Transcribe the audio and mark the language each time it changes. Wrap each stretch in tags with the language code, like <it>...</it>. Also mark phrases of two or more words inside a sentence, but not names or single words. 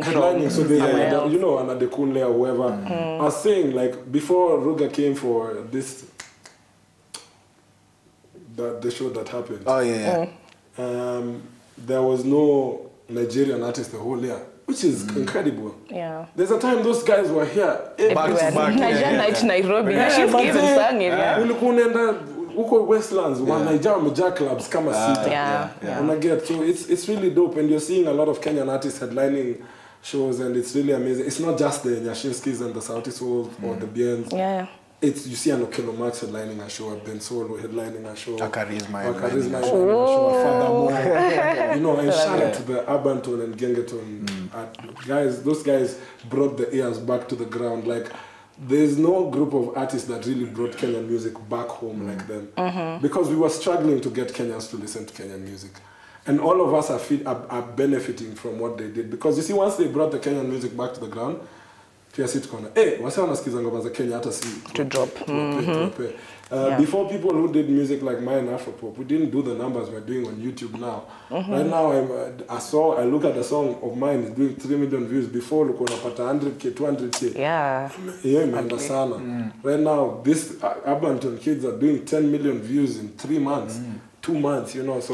<en>so they, you know, Anna de Kunle or whoever. I was saying, like, before Ruga came for this, the show that happened. Oh, yeah. There was no Nigerian artist the whole year, which is incredible. Yeah. There's a time those guys were here. Back to back. Nigeria night Nairobi. She's even sang it, yeah.</en> <sw>Uko Westlands,</sw> <en>one Nigeria major clubs</en> <sw>kama sita.</sw> <en>Yeah. And I get, so it's really dope, and you're seeing a lot of Kenyan artists headlining shows, and it's really amazing. It's not just the Nyashinskis and the Sauti Souls or the Biens. Yeah. It's, you see an Okelo Max headlining a show, a Ben Solo headlining a show, Charisma headlining a show, Furthermore, you know, and shout out to the Urban Tone and Gengeton guys. Those guys brought the ears back to the ground. Like, there's no group of artists that really brought Kenyan music back home like them, because we were struggling to get Kenyans to listen to Kenyan music. And all of us are benefiting from what they did, because you see, once they brought the Kenyan music back to the ground,</en> <sw>wase wanasikiza ngoma za Kenya hata si</sw> <en>to drop. Before, people who did music like mine, Afropop, we didn't do the numbers we're doing on YouTube now. Right now, I look at a song of mine, it's doing 3 million views. Before, look on 100K, 200K. Yeah. Right now, this Urban kids are doing 10 million views in 3 months, 2 months, you know.</en>